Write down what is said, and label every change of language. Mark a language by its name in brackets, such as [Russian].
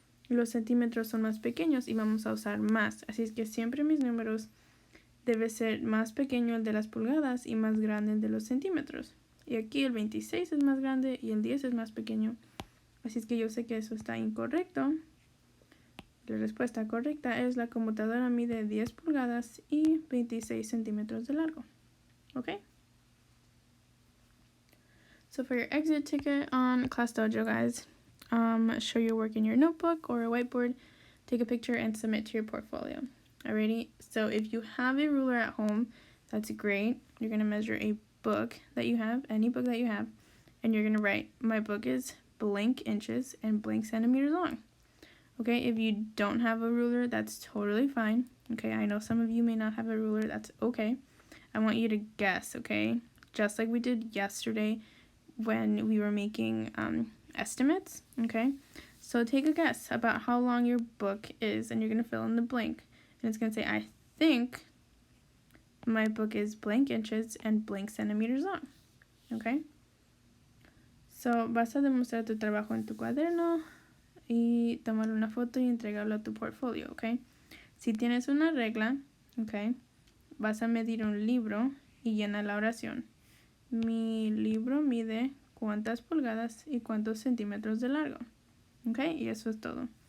[Spanish] Los centímetros son más pequeños y vamos a usar más. Así es que siempre mis números debe ser más pequeño el de las pulgadas y más grande el de los centímetros. Y aquí el 26 es más grande y el 10 es más pequeño. Así es que yo sé que eso está incorrecto. La respuesta correcta es la computadora mide 10 pulgadas y 26 centímetros de largo. ¿Ok? [English] So for your exit ticket on Class Dojo, guys, show your work in your notebook or a whiteboard, take a picture, and submit to your portfolio. Alrighty, so if you have a ruler at home, that's great. You're going to measure a book that you have, any book that you have, and you're going to write, my book is blank inches and blank centimeters long. Okay, if you don't have a ruler, that's totally fine. Okay, I know some of you may not have a ruler, that's okay. I want you to guess, okay? Just like we did yesterday when we were making estimates, okay? So take a guess about how long your book is, and you're going to fill in the blank. And it's going to say, I think my book is blank inches and blank centimeters long, okay? [Spanish] So vas a demostrar tu trabajo en tu cuaderno y tomar una foto y entregarlo a tu portfolio, ¿ok? Si tienes una regla, ¿ok? Vas a medir un libro y llena la oración. Mi libro mide cuántas pulgadas y cuántos centímetros de largo, ¿ok? Y eso es todo.